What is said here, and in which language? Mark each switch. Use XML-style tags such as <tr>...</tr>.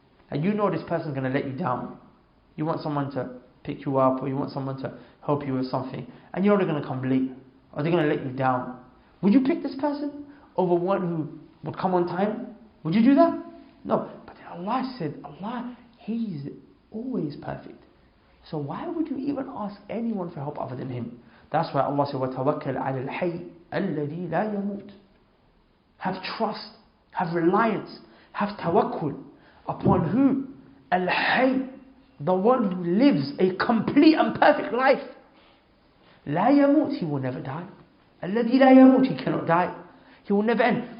<en>And you know this person's going to let you down. You want someone to pick you up, or you want someone to help you with something, and you're only going to come late, or they're going to let you down. Would you pick this person over one who would come on time? Would you do that? No. But then Allah said, He's always perfect. So why would you even ask anyone for help other than Him? That's why Allah said,</en> <ar>وَتَوَكَّلْ عَلَى الْحَيِّ الَّذِي لَا يَمُوتُ.</ar> <en>Have trust, have reliance, have tawakkul upon who? Al-Hayy, the one who lives a complete and perfect life.</en> <ar>La yamut,</ar> <en>He will never die.</en> <ar>Alladhi la yamut,</ar> <en>He cannot die. He will never end.</en>